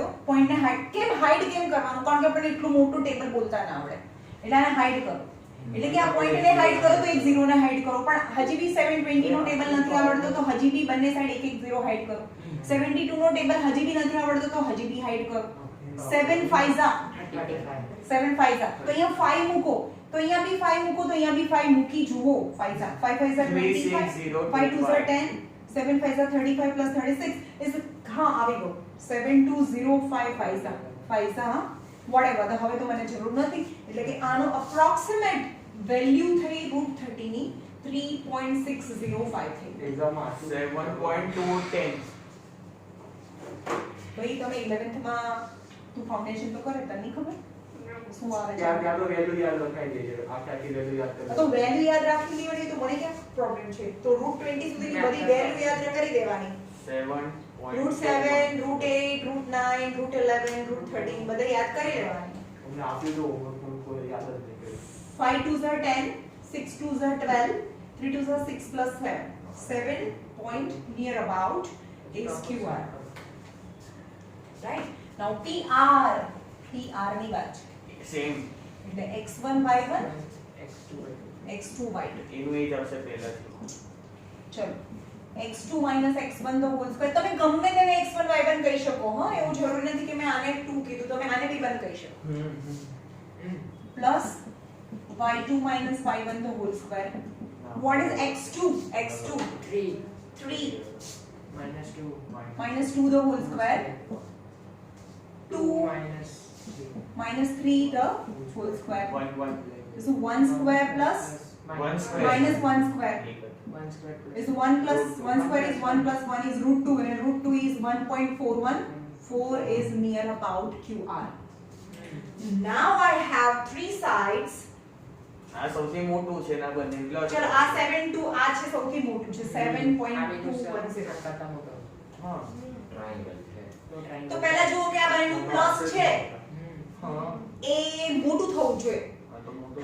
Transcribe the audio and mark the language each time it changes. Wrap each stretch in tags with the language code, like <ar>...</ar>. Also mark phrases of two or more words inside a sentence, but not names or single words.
<gu>પોઈન્ટને હાઈડ કેમ કરવાનું? કારણ કે આપણને એટલું મોટું ટેબલ બોલતા ના આવડે એટલે આને હાઈડ કરો. એટલે કે આ પોઈન્ટને હાઈડ કરો તો એક 0 ને હાઈડ કરો. પણ હજી બી 720 નો ટેબલ નથી આવડતો તો હજી બી બંને સાઈડ એક 0 હાઈડ કરો. 72 નો ટેબલ હજી બી નથી આવડતો તો હજી બી હાઈડ કરો.</gu> <en>7 5s are 7 5s are</en> <gu>તો અહીંયા 5 મૂકો તો અહીંયા બી 5 મૂકો તો અહીંયા બી 5 મૂકી જુઓ.</gu> <en>5s are 5 5s are 25 5 2s are 10 7 5s are 35 plus 36 is</en> <gu>હા આવી ગયો</gu> <en>7205 5s are whatever the</en> <gu>હવે તો મને જરૂર નથી એટલે કે આનો અપ્રોક્સિમેટ વેલ્યુ થઈ √30 ની 3.605 થઈ. Exam માં 7.210. ભાઈ તમે 11th માં તું ફાઉન્ડેશન તો કરે તને ખબર શું આવે છે? ત્યાં તો વેલ્યુ યાદ રખાઈ દેજો. આખી વેલ્યુ યાદ કરી. તો વેલ્યુ યાદ રાખી લેવાની તો મને ક્યાં પ્રોબ્લેમ છે? તો √20 સુધીની બધી વેલ્યુ યાદ કરી દેવાની. 7. √7 √8 √9 √11 √13 બધા યાદ કરી લેવાની. તમને આપ્યું તો homework કોઈ યાદ જ નહીં કર્યું.</gu> <en>5 2s are 10 6 2s are 12 3 2s are 6 plus 7 point near about is QR. Right? Now PR</en> <gu>ની વાત સેમ એટલે x1 y1 x2 y2 એનું એ જ આવશે પહેલાથી. ચલો x2 x1</gu> <en>the whole square</en> <gu>તમે ગમે તેને x1 y1 કહી શકો. હા એવું જરૂરી નથી કે મેં આને 2 કીધું તમે આને બી 1 કહી શકો. પ્લસ y2 y1</gu> <en>the whole square. What is x2? x2 3 minus 2 the whole square 2 minus 3 the whole square. 1 So 1 square plus 1 square minus 1 square is 1 plus 1 square is 1 plus 1 is √2 and √2 is 1.41. 4 is near about QR. Now I have three sides.</en> <gu>આ સૌથી મોટું છે ના બંને પ્લસ ચલો આ 7 2 આ છે સૌથી મોટું છે 7.210. કરતા મોટો હા ટ્રાયેંગલ છે તો triangle. તો પહેલા જુઓ કે આ બંનેનું પ્લસ છે હા એ મોટું થવું જોઈએ. આ તો મોટું</gu>